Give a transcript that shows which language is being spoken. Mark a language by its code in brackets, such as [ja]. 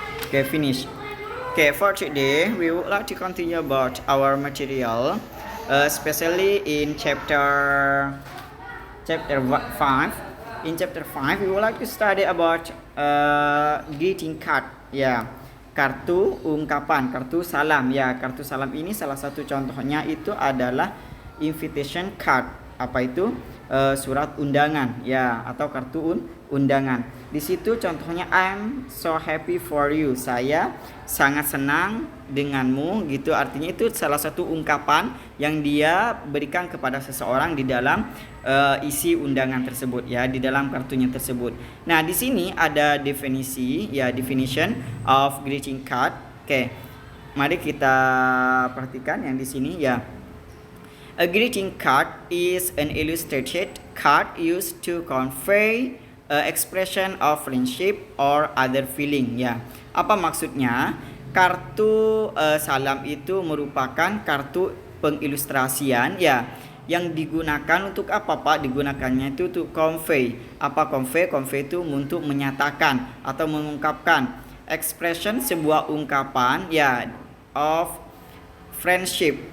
[en] Okay, finish. Okay, for today, we would like to continue about our material, especially in chapter 5. In chapter 5, we would like to study about greeting card. [id] Ya, kartu ungkapan, kartu salam. Ya, kartu salam ini salah satu contohnya itu adalah [en] invitation card. [id] Apa itu? Surat undangan, ya, atau kartu undangan. Di situ contohnya [en] I'm so happy for you. [id] Saya sangat senang denganmu gitu. Artinya itu salah satu ungkapan yang dia berikan kepada seseorang di dalam isi undangan tersebut, ya, di dalam kartunya tersebut. Nah, di sini ada definisi, ya, [en] definition of greeting card. [id] Oke. Mari kita perhatikan yang di sini, ya. [en] A greeting card is an illustrated card used to convey expression of friendship or other feeling. [id] Ya, apa maksudnya? Kartu salam itu merupakan kartu pengilustrasian, ya, yang digunakan untuk apa, Pak? Digunakannya itu untuk convey. Apa convey? Convey itu untuk menyatakan atau mengungkapkan expression sebuah ungkapan, ya, [en] of friendship.